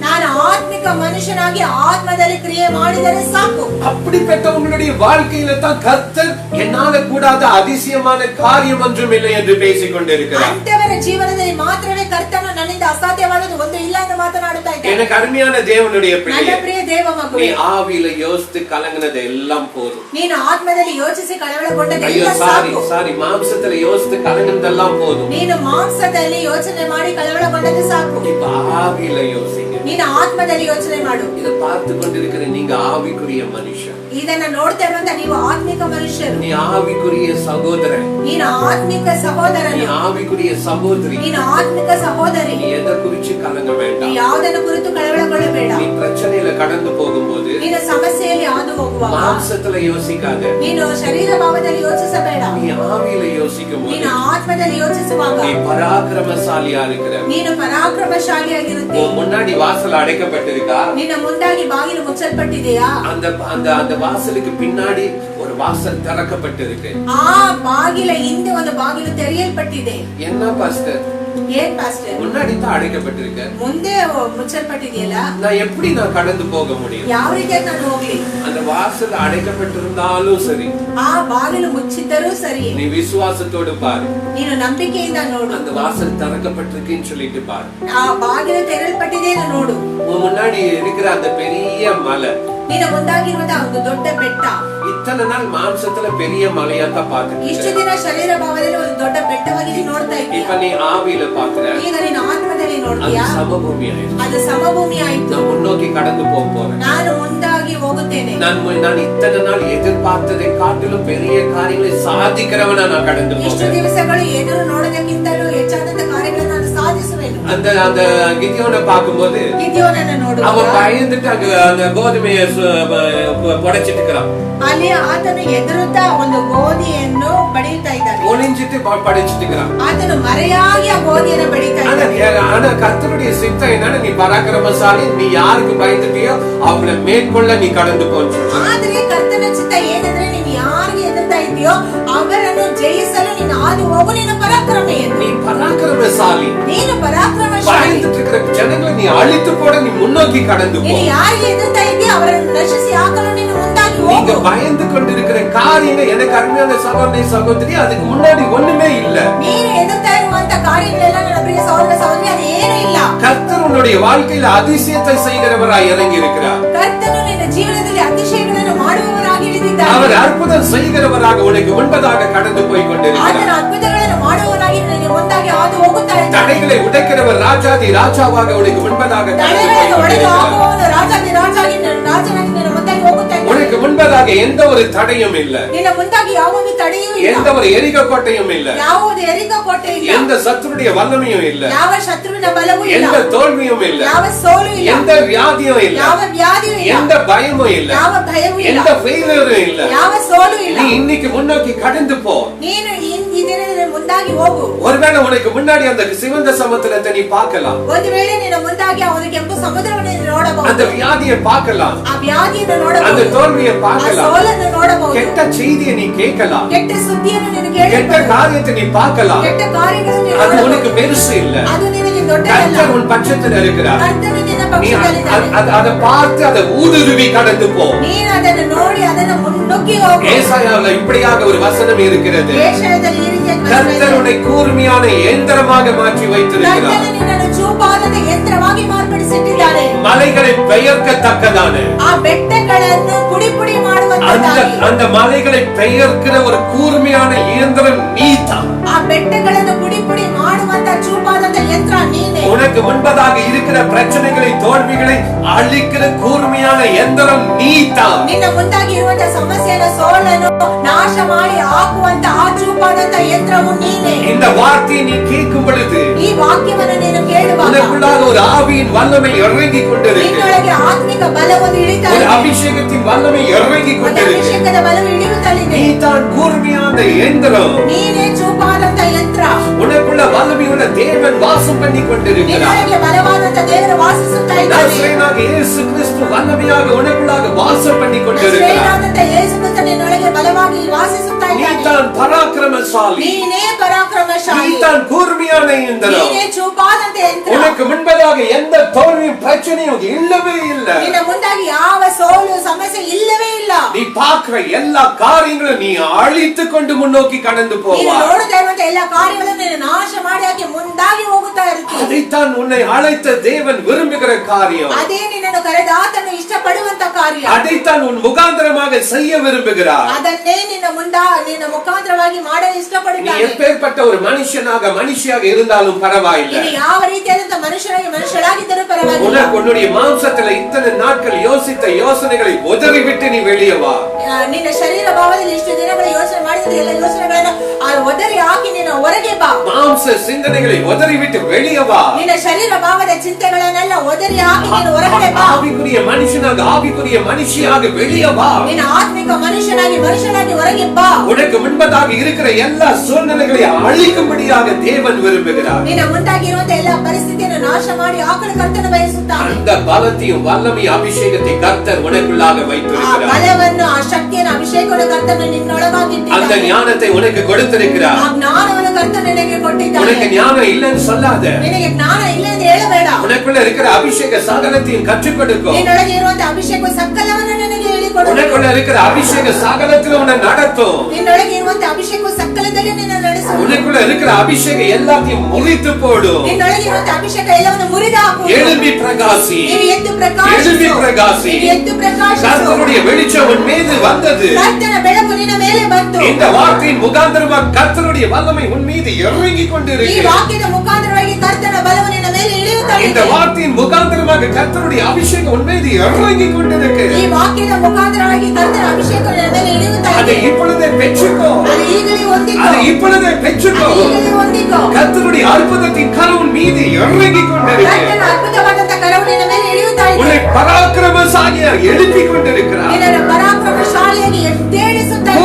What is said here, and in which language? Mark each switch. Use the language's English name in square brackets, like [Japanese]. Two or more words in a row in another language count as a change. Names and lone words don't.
[Kannada] ನಾನು ಆತ್ಮಿಕ ಮನುಷ್ಯನಾಗಿ ಆತ್ಮದಲ್ಲಿ ಕ್ರಿಯೆ ಮಾಡಿದರೆ ಸಾಕು. [Tamil] அப்படிப்பட்டவங்களுடைய வாழ்க்கையில தான் கர்த்தர் என்னால கூடாத அதிசயமான காரியம் ஒன்றும் இல்லை என்று பேசிக் கொண்டிருக்கிறார். [Kannada] ಅಂತವರ ಜೀವನದಲ್ಲಿ ಮಾತ್ರವೇ ಕರ್ತನು ನನ್ನಿಂದ ಅಸಾಧ್ಯವಾದದ್ದು ಒಂದು ಇಲ್ಲ ಎಂದು ಮಾತನಾಡುತ್ತಾ ಇದ್ದಾನೆ. [Tamil] எனக்கு அருமையான தேவனுடைய பிள்ளை, [Kannada] ನನ್ನ ಪ್ರಿಯ ದೇವ ಮಗುವೇ, [Tamil] நீ ஆவியில யோசித்து கலங்கினது எல்லாம் போதும். [Kannada] ನೀನು ಆತ್ಮದಲ್ಲಿ ಯೋಚಿಸಿ ಕಳವಳಗೊಂಡದ್ದು [Tamil] ஐயோ [Kannada] ಎಲ್ಲ [Tamil] சாரி [Kannada] ಸಾಕು. [Tamil] சாரி மாம்சத்துல யோசித்து கலங்கினதெல்லாம் போதும். [Kannada] ನೀನು ಮಾಂಸದಲ್ಲಿ ಯೋಚನೆ ಮಾಡಿ ಕಳವಳಗೊಂಡದ್ದು ಸಾಕು. [Tamil] இப்ப ஆவியில யோசிங்க. [Kannada] ನೀನು ಆತ್ಮದಲ್ಲಿ ಯೋಚನೆ ಮಾಡು. [Tamil] இதை பார்த்து கொண்டிருக்கிற நீங்க ஆவிக்குரிய மனுஷன். [Kannada] ಇದನ್ನ ನೋಡ್ತಾ ಇರುವಂತ ನೀವು ಆತ್ಮಿಕ ಮನುಷ್ಯರು. [Tamil] நீ ஆவிக்குரிய சகோதரன். [Kannada] ನೀನು ಆತ್ಮಿಕ ಸಹೋದರನು. [Tamil] நீ ஆவிக்குரிய சகோதரி. [Kannada] ನೀನು ಆತ್ಮಿಕ ಸಹೋದರಿ. [Tamil] நீ எதை குறிச்சு கலங்க வேண்டாம். [Kannada] ಯಾವುದನ್ನು ಕುರಿತು ಕಳವಳಗೊಳ್ಳಬೇಡ. [Tamil] நீ பிரச்சனையில கடந்து போகும்போது [Kannada] ನೀನು ಸಮಸ್ಯೆಯಲ್ಲಿ ಹಾದು ಹೋಗುವಾಗ [Tamil] மாம்சத்துல யோசிக்காத. [Kannada] ನೀನು ಶರೀರ ಭಾವದಲ್ಲಿ ಯೋಚಿಸಬೇಡ. [Tamil] நீ ஆவியில யோசிக்கும் போது [Kannada] ನೀನು ಆತ್ಮದಲ್ಲಿ ಯೋಚಿಸುವಾಗ [Tamil] நீ பராக்கிரமசாலியா இருக்கிற. [Kannada] ನೀನು ಪರಾಕ್ರಮಶಾಲಿಯಾಗಿರುತ್ತಿ. [Tamil] முன்னாடி வாசல் அடைக்கப்பட்டிருக்கா? [Kannada] ನಿನ್ನ ಮುಂದಾಗಿ ಬಾಗಿಲು ಮುಚ್ಚಲ್ಪಟ್ಟಿದೆಯಾ? [Tamil] அந்த அந்த அந்த வாசலுக்கு பின்னாடி ஒரு வாசல் திறக்கப்பட்டிருக்கு. [Kannada] ಆ ಬಾಗಿಲ ಹಿಂದೆ ಒಂದು ಬಾಗಿಲು ತೆರೆಯಲ್ಪಟ್ಟಿದೆ. [Tamil] என்ன பாஸ்டர்? [Kannada] ಏನ್ ಪಾಸ್ಟರ್? [Tamil] முன்னாடி தான் அடைக்கப்பட்டிருக்கு. [Kannada] ಮುಂದೆ ಮುಚ್ಚಲ್ಪಟ್ಟಿದೆಯಲ್ಲ, [Tamil] நான் கடந்து போக முடியும்? [Kannada] ಯಾವ ರೀತಿಯಾಗಿ ನಾನು ಹೋಗ್ಲಿ? [Tamil] அந்த வாசல் அடைக்கப்பட்டிருந்தாலும் சரி, [Kannada] ಆ ಬಾಗಿಲು ಮುಚ್ಚಿದ್ದರೂ ಸರಿ, [Tamil] நீ விசுவாசத்தோடு பாரு. [Kannada] ನೀನು ನಂಬಿಕೆಯಿಂದ ನೋಡು. [Tamil] அந்த வாசல் திறக்கப்பட்டிருக்குன்னு சொல்லிட்டு பாரு. [Kannada] ಆ ಬಾಗಿಲು ತೆರೆಯಲ್ಪಟ್ಟಿದೆ ಎಂದು ನೋಡು. [Tamil] உன் முன்னாடி இருக்கிற அந்த பெரிய மலை, [Kannada] ನಿನ್ನ ಮುಂದಾಗಿರುವಂತಹ ಒಂದು ದೊಡ್ಡ ಬೆಟ್ಟ, [Tamil] இத்தனை நாள் மாம்சத்துல பெரிய மலையா தான் பாத்துட்டு [Kannada] ಇಷ್ಟು ದಿನ ಶರೀರ ಭಾವದಲ್ಲಿ ಒಂದು ದೊಡ್ಡ ಬೆಟ್ಟವಾಗಿ ನೀನು ನೋಡ್ತಾ ಇದ್ದೀಯ. [Tamil] இப்ப நீ ஆவியில பாக்குற, [Kannada] ಈಗ ನೀನು ಆತ್ಮದಲ್ಲಿ [Tamil] அது [Kannada] ನೋಡ್ತೀಯಾ? [Tamil] சமபூமி ஆயிடுச்சு. [Kannada] ಅದು ಸಮಭೂಮಿ ಆಯ್ತು. [Tamil] நான் முன்னோக்கி கடந்து போக போறேன். [Kannada] ನಾನು ಮುಂದಾಗಿ ಹೋಗುತ್ತೇನೆ. [Tamil] நான் இத்தனை நாள் எதிர்பார்த்ததை காட்டிலும் பெரிய காரியங்களை சாதிக்கிறவனா நான் கடந்து [Kannada] ಇಷ್ಟು [Tamil] போறேன். [Kannada] ದಿವಸಗಳು ಎದುರು ನೋಡೋದಕ್ಕಿಂತಲೂ ಹೆಚ್ಚಾದಂತ ಕಾರ್ಯಗಳನ್ನು ನಾನು ಸಾಧಿಸುವೆನು. [Tamil] அந்த அந்த கிதியோனை பார்க்கும்போது [Kannada] ಗಿದ್ಯೋನನ್ನು ನೋಡುವಾಗ [Tamil] அவன் பயந்துட்டு அங்க அந்த கோதுமையை புடைச்சிட்டு இருக்கிறான். [Kannada] ಅಲ್ಲಿ ಆತನು ಎದುರುತ್ತಾ ಒಂದು ಗೋಧಿಯನ್ನು ಬಡಿಯುತ್ತಾ ಇದ್ದಾನೆ. [Tamil] ஒளிஞ்சிட்டு படைச்சிட்டு இருக்கிறான். [Kannada] ಆತನು ಮರೆಯಾಗಿ ಆ ಗೋಧಿಯನ್ನು ಬಡಿತಾ ಇದ್ದಾನೆ. [Tamil] ஆனா கர்த்தருடைய சித்தம் என்னன்னா, நீ பராக்கிரமசாலி, நீ யாருக்கு பயந்துட்டியோ அவங்கள மேற்கொள்ள நீ கடந்து போச்சு. [Kannada] ಆದ್ರೆ ಕರ್ತನ ಚಿತ್ತ ಏನಂದ್ರೆ, ನೀನು ಯಾರಿಗೆ ಎದುರ್ತಾ ಇದೆಯೋ ಅವರನ್ನು ಜಯಿಸಲು ನೀನು ಹಾದು ಹೋಗು. ನೀನು ಪರಾಕ್ರಮಿ ಎಂದು. [Tamil] நீ பராக்கிரமசாலி. [Kannada] ನೀನು ಪರಾಕ್ರಮಶಾಲಿ. [Tamil] பயந்துட்டு இருக்கிற ஜனங்களை நீ அழித்து போட நீ முன்னோக்கி கடந்து போ. [Kannada] ನೀನು ಯಾರಿಗೆ ಎದುರ್ತಾ ಇದೆಯೋ ಅವರನ್ನು ನಶಿಸಿ ಹಾಕಲು ನೀನು ಮುಂದಾಗಿ [Tamil] நீங்க [Kannada] ಹೋಗು. [Tamil] பயந்து கொண்டிருக்கிற காரியங்கள் எனக்கு அருமையான சகோதரி சகோதரி, அதுக்கு முன்னாடி ஒண்ணுமே இல்ல. [Kannada] ನೀನು ಎದುರ್ತಾ ಇರುವಂತ ಕಾರ್ಯಗಳೆಲ್ಲ ನನ್ನ ಪ್ರಿಯ ಸಹೋದರ ಸಹೋದರಿ, ಅದು ಏನೂ ಇಲ್ಲ. [Tamil] கர்த்தர் உன்னுடைய வாழ்க்கையில அதிசயத்தை செய்கிறவராய் இறங்கி இருக்கிறார். [Kannada] ಕರ್ತನು ನಿನ್ನ ಜೀವನದಲ್ಲಿ ಅತಿಶಯಗಳನ್ನು ಮಾಡುವವರಾಗಿ ಇಳಿದಿದ್ದಾನೆ. [Tamil] அவர் அற்புதம் செய்கிறவராக உனக்கு முன்பதாக கடந்து போய் [Kannada] ಆತನ [Tamil] கொண்டிருக்கிறார். [Kannada] ಅದ್ಭುತಗಳನ್ನು ಮಾಡುವವರಾಗಿ ನಿನಗೆ ಮುಂದಾಗಿ ಹಾದು ಹೋಗುತ್ತಾ ಇದ್ದಾನೆ. [Tamil] தடைகளை உடைக்கிறவர் ராஜாதி ராஜாவாக உனக்கு முன்பதாக கடந்து போய் [Kannada] ತಡೆಗಳನ್ನು ಒಡೆದು [Tamil] கொண்டிருக்கிறார். [Kannada] ಹಾಕುವವನು ರಾಜಾದಿ ರಾಜಾಗಿ ರಾಜನಾಗಿ ನಿನ್ನ ಮುಂದಾಗಿ ಹೋಗುತ್ತಾ ಇದ್ದಾನೆ. [Tamil] உனக்கு முன்பதாக எந்த ஒரு தடையும் இல்ல, [Kannada] ನಿನ್ನ ಮುಂದಾಗಿ ಯಾವುದೇ ತಡೆಯೂ ಇಲ್ಲ. [Tamil] எந்த ஒரு எரிக கோட்டையும் இல்ல, [Kannada] ಯಾವುದೇ ಎರಿಕ ಕೋಟೆ ಇಲ್ಲ. [Tamil] எந்த சத்துருடைய வல்லமையும் இல்ல, [Kannada] ಯಾವ ಶತ್ರುವಿನ ಬಲವೂ ಇಲ್ಲ. [Tamil] எந்த தோல்வியும் இல்ல, [Kannada] ಯಾವ ಸೋಲು ಇಲ್ಲ. [Tamil] எந்த வியாதியும் இல்ல, [Kannada] ಯಾವ ವ್ಯಾಧಿಯೂ ಇಲ್ಲ. [Tamil] எந்த பயமும் இல்ல, [Kannada] ಯಾವ ಭಯವೂ ಇಲ್ಲ. [Tamil] எந்த ஃபெயிலியரும் இல்ல. [Kannada] ಯಾವ ಸೋಲು ಇಲ್ಲ. [Tamil] நீ இன்னைக்கு முன்னோக்கி கடந்து போ. [Kannada] ನೀನು ಈ ದಿನದಲ್ಲಿ ಮುಂದಾಗಿ ಹೋಗು. [Tamil] ஒருவேளை உனக்கு முன்னாடி அந்த சிவந்த சமுத்திரத்தை நீ பார்க்கலாம், [Kannada] ಒಂದು ವೇಳೆ ನಿನ್ನ ಮುಂದಾಗಿ ಅವನ ಕೆಂಪು ಸಮುದ್ರವನ್ನು ನೀನು ನೋಡಬಹುದು. [Tamil] அந்த வியாதியை பார்க்கலாம், [Kannada] ಆ ವ್ಯಾಧಿಯನ್ನು [Tamil] அந்த [Kannada] ನೋಡಬಹುದು. [Tamil] தோல்வியை [Kannada] ಆ [Tamil] பார்க்கலாம், [Kannada] ಸೋಲನ್ನು ನೋಡಬಹುದು. [Tamil] கெட்ட செய்தியை நீ கேட்கலாம், [Kannada] ಕೆಟ್ಟ ಸುದ್ದಿಯನ್ನು ನೀನು [Tamil] கெட்ட [Kannada] ಕೇಳಬಹುದು. [Tamil] காரியத்தை நீ பார்க்கலாம். [Kannada] ಕೆಟ್ಟ ಕಾರ್ಯಗಳನ್ನು ನೀನು [Tamil] அது [Kannada] ನೋಡಬಹುದು. [Tamil] உனக்கு பெருசு இல்ல. [Kannada] ಅದು ನಿನಗೆ [Tamil] கர்த்தர் உன் பட்சத்தில் இருக்கிறார். [Kannada] ಕರ್ತನು ನಿನ್ನ [Tamil] நீ [Kannada] ಪಕ್ಷದಲ್ಲಿದ್ದಾನೆ. [Tamil] அதை பார்த்து அதை ஊடுருவி கடந்து போ. [Kannada] ನೀನು ಅದನ್ನು ನೋಡಿ ಅದನ್ನು ಮುನ್ನುಗ್ಗಿ ಹೋಗು. [Tamil] ஏசாயாவில் இப்படியாக ஒரு வசனம் இருக்கிறது. [Kannada] ಏಷಯದಲ್ಲಿ ಈ ರೀತಿಯ [Tamil] கர்த்தர் உன்னை கூர்மையான இயந்திரமாக மாற்றி வைத்திருக்கிறார். [Kannada] ಕರ್ತನು ನಿನ್ನನ್ನು ಚೂಪಾದ ಯಂತ್ರವಾಗಿ ಮಾರ್ಪಡಿಸಿಟ್ಟಿದ್ದಾನೆ. [Tamil] மலைகளை பெயர்க்கத்தக்கதான [Kannada] ಆ ಬೆಟ್ಟಗಳನ್ನು ಪುಡಿ ಪುಡಿ ಮಾಡುವಂತದ್ದಾಗಿ [Tamil] அந்த மலைகளை பெயர்க்கிற ஒரு கூர்மையான இயந்திரம் நீதான். [Kannada] ಆ ಬೆಟ್ಟಗಳನ್ನು ಪುಡಿ ಪುಡಿ ಮಾಡುವಂತ ಚೂಪಾದಂತ ಯಂತ್ರ ನೀನೇ. [Tamil] உனக்கு முன்பதாக இருக்கிற பிரச்சனைகளை தோல்விகளை அழிக்கிற கூர்மையான எந்திரம் நீதான். [Kannada] ನಿನ್ನ ಮುಂದಾಗಿ ಇರುವಂತ ಸಮಸ್ಯೆಯನ್ನು ಸೋಲನ್ನು ನಾಶ ಮಾಡಿ ಹಾಕುವಂತ ಆ ಚೂಪಾದಂತ ಯಂತ್ರವು ನೀನೇ. [Tamil] இந்த வார்த்தையை நீ கேட்கும் பொழுது [Kannada] ಈ ವಾಕ್ಯವನ್ನು ನೀನು ಕೇಳುವಾಗ [Tamil] உனக்குள்ளாக ஒரு ஆவியின் வல்லமை இறங்கி கொண்டிருக்கு. [Kannada] ನಿನ್ನೊಳಗೆ ಆತ್ಮಿಕ ಬಲವನ್ನು ಇಳಿತಾ [Tamil] ஒரு [Kannada] ಇದೆ. [Tamil] அபிஷேகத்தின் வல்லமை இறங்கி கொண்டிருக்கு. [Kannada] ಅಭಿಷೇಕದ ಬಲವು ಇಳಿಯುತ್ತಲಿದೆ. [Tamil] நீதான் கூர்மையான எந்திரம். [Kannada] ನೀನೇ ಚೂಪಾದಂತ ಯಂತ್ರ. [Tamil] உனக்குள்ள வல்லமையுள்ள தேவன் வாசம் பண்ணி கொண்டிருக்கிறார். [Kannada] ನಿನ್ನೊಳಗೆ ಬಲವಾದಂತ ದೇವರು ವಾಸಿಸುತ್ತಾ ಇದ್ದಾನೆ. [Tamil] நசரேயனாகிய இயேசு கிறிஸ்து வல்லமையாக உனக்குள்ளாக வாசம் பண்ணி கொண்டிருக்கிறார். [Kannada] ನಸರೇಯನಾದಂತ ಯೇಸು ಕ್ರಿಸ್ತ ನಿನ್ನೊಳಗೆ ಬಲವಾಗಿ ವಾಸಿಸುತ್ತಾ ಇದ್ದಾನೆ. [Tamil] நீதான் பராக்கிரமசாலி. [Kannada] ನೀನೇ ಪರಾಕ್ರಮಶಾಲಿ. [Tamil] நீதான் கூர்மையான எந்திரம். [Kannada] ನೀನೇ ಚೂಪಾದಂತ ಯಂತ್ರ. [Tamil] உனக்கு முன்பதாக எந்த தோல்வியும் பிரச்சனையும் இல்லவே இல்லை. [Kannada] ನಿನ್ನ ಮುಂದಾಗಿ ಯಾವ ಸೋಲು ಸಮಸ್ಯೆ ಇಲ್ಲವೇ ಇಲ್ಲ. [Tamil] நீ பார்க்கிற எல்லா காரியங்களும் நீ அழித்து கொண்டு முன்னோக்கி கடந்து [Kannada] ನೀನು [Tamil] போவாய். [Kannada] ನೋಡುತ್ತಾ ಇರುವಂತ ಎಲ್ಲ ಕಾರ್ಯಗಳನ್ನು ನೀನು ನಾಶ ಮಾಡಿ ಹಾಕಿ ಮುಂದಾಗಿ ಹೋಗುತ್ತಾ ಇರ್ತೀಯ. [Tamil] அதைத்தான் உன்னை அழைத்த தேவன் விரும்புகிற காரியம். [Kannada] ಅದೇ ನಿನ್ನನ್ನು ಕರೆದ ಆತನು ಇಷ್ಟಪಡುವಂತ ಕಾರ್ಯ. [Tamil] அதைத்தான் உன் முகாந்திரமாக செய்ய விரும்புகிறார். [Kannada] ಅದನ್ನೇ ನಿನ್ನ ಮುಖಾಂತರವಾಗಿ ಮಾಡಲು [Tamil] நீ [Kannada] ಇಷ್ಟಪಡುತ್ತಾನೆ. [Tamil] எப்பேற்பட்ட ஒரு மனுஷியாக இருந்தாலும் பரவாயில்லை. [Kannada] ನೀನು ಯಾವ ರೀತಿಯಾದಂತ ಮನುಷ್ಯರಾಗಿದ್ದರೂ ಪರವಾಗಿಲ್ಲ. [Tamil] உனக்கு உன்னுடைய மாம்சத்துல இத்தனை நாட்கள் யோசித்த யோசனைகளை உதறிவிட்டு நீ வெளியே வா. [Kannada] ನಿನ್ನ ಶರೀರ ಭಾವದಲ್ಲಿ ಇಷ್ಟು ದಿನಗಳ ಯೋಚನೆ ಮಾಡಿದ ಎಲ್ಲ ಯೋಚನೆಗಳನ್ನ ಒದರಿ ಹಾಕಿ ನೀನು ಹೊರಗೆ ಬಾ. [Tamil] மாம்ச சிந்தனைகளை உதறிவிட்டு வெளியே வா. [Kannada] ನಿನ್ನ ಶರೀರ ಭಾವದ ಚಿಂತೆಗಳನ್ನೆಲ್ಲ ಒದರಿ ಹಾಕಿ ನೀನು ಹೊರಗಡೆ ಬಾ. [Tamil] ஆவிக்குரிய மனுஷனாக ஆவிக்குரிய மனுஷியாக வெளியே வா. [Kannada] ನಿನ್ನ ಆತ್ಮಿಕ ಮನುಷ್ಯನಾಗಿ ಹೊರಗೆ ಬಾ. [Tamil] உனக்கு முன்பதாக இருக்கிற எல்லா சூழ்நிலைகளை அழிக்கும்படியாக தேவன் விரும்புகிறார். [Kannada] ನಿನ್ನ ಮುಂದಾಗಿರುವಂತ ಎಲ್ಲ ಪರಿಸ್ಥಿತಿಯನ್ನು ನಾಶ ಮಾಡಿ ಹಾಕಲು ಕರ್ತನು ಬಯಸುತ್ತಾನೆ. [Tamil] அந்த பலத்தையும் வல்லமையும் அபிஷேகத்தை கர்த்தர் உனக்குள்ளாக [Kannada] ಆ [Tamil] வைத்திருக்கிறார். [Kannada] ಬಲವನ್ನು ಆ ಶಕ್ತಿಯನ್ನು ಅಭಿಷೇಕವನ್ನು ಕರ್ತನು ನಿನ್ನೊಳಗಾಗಿ [Tamil] அந்த [Kannada] ಇಟ್ಟಿದ್ದಾನೆ. [Tamil] ஞானத்தை உனக்கு கொடுத்திருக்கிறார். [Kannada] ಆ ಜ್ಞಾನವನ್ನು ಕರ್ತನು ನಿನಗೆ ಕೊಟ್ಟಿದ್ದಾನೆ. [Tamil] உனக்கு ஞானம் இல்லைன்னு சொல்லாத. [Kannada] ನಿನಗೆ ಜ್ಞಾನ ಇಲ್ಲ ಎಂದು ಹೇಳಬೇಡ. [Tamil] உனக்குள்ள இருக்கிற அபிஷேக சகலத்தையும் கற்றுக் கொடுக்கும். [Kannada] ನಿನ್ನೊಳಗೆ ಇರುವಂತ ಅಭಿಷೇಕ ಸಕಲವನ್ನು ನಿನಗೆ ಹೇಳಿಕೊಡು. [Tamil] உனக்குள்ள இருக்கிற அபிஷேக சகலத்தில் உன்னை நடத்தும். [Kannada] ನಿನ್ನೊಳಗೆ ಇರುವಂತ ಅಭಿಷೇಕ ಸಕಲದಲ್ಲಿ ನಿನ್ನ ನಡೆಸು. [Tamil] உனக்குள்ள இருக்கிற அபிஷேகம் எல்லாத்தையும் முறித்து போடும். [Kannada] ನಿನ್ನೊಳಗೆ ಇರುವಂತ ಅಭಿಷೇಕ ಎಲ್ಲವನ್ನು ಮುರಿದು ಹಾಕು. [Tamil] எழும்பி பிரகாசி. [Kannada] ನೀನು ಎದ್ದು ಪ್ರಕಾಶಿಸು. [Tamil] எழும்பಿ பிரகாசி. [Kannada] ನೀನು ಎದ್ದು ಪ್ರಕಾಶಿಸು. [Tamil] கர்த்தருடைய வெளிச்சம் உன் மீது வந்தது. [Kannada] ಕರ್ತನ ಬೆಳಕು ನಿನ್ನ ಮೇಲೆ ಬಂತು. [Tamil] இந்த வார்த்தையின் முகாந்திரமாக கர்த்தருடைய வல்லமை உன் மீது இறங்கி [Kannada] ಈ [Tamil] கொண்டிருக்கிறது. [Kannada] ವಾಕ್ಯದ ಮುಖಾಂತರವಾಗಿ ಕರ್ತನ ಬಲವು ನಿನ್ನ ಮೇಲೆ ಇಳಿಯುತ್ತಾ [Tamil] இந்த [Kannada] ಇದೆ. [Tamil] வார்த்தையின் முகாந்திரமாக கர்த்தருடைய அபிஷேகம் உன் மீது இறங்கி கொண்டிருக்கிறது. [Kannada] ಈ ವಾಕ್ಯದ ಮುಖಾಂತರವಾಗಿ ಕರ್ತನ ಅಭಿಷೇಕ ನಿನ್ನ ಮೇಲೆ ಇಳಿಯುತ್ತಾ [Tamil] அதை [Kannada] ಇದೆ. [Tamil] இப்பொழுதே பெற்றுக்கோ. [Kannada] ಅದು ಈಗಲೇ ಹೊಂದಿಕೋ. [Tamil] அதை இப்பொழுதே பெற்றுக்கோ. [Kannada] ಅದು ಈಗಲೇ ಹೊಂದಿಕೋ. [Tamil] கர்த்தருடைய அற்புதத்தின் கரம் உன் மீது இறங்கி கொண்டிருக்கிறது. [Kannada] ಕರ್ತನ ಅದ್ಭುತವಾದಂತ ಕರವು ನಿನ್ನ ಮೇಲೆ ಇಳಿಯುತ್ತಾ ಇದೆ. [Tamil] உன்னை பராக்கிரமசாலியாக எழுப்பிக் கொண்டிருக்கிறார். [Kannada] ನಿನ್ನನ್ನು ಪರಾಕ್ರಮಶಾಲಿಯಾಗಿ ಎದ್ದೇಳಿಸುತ್ತಾ ಇದ್ದಾನೆ.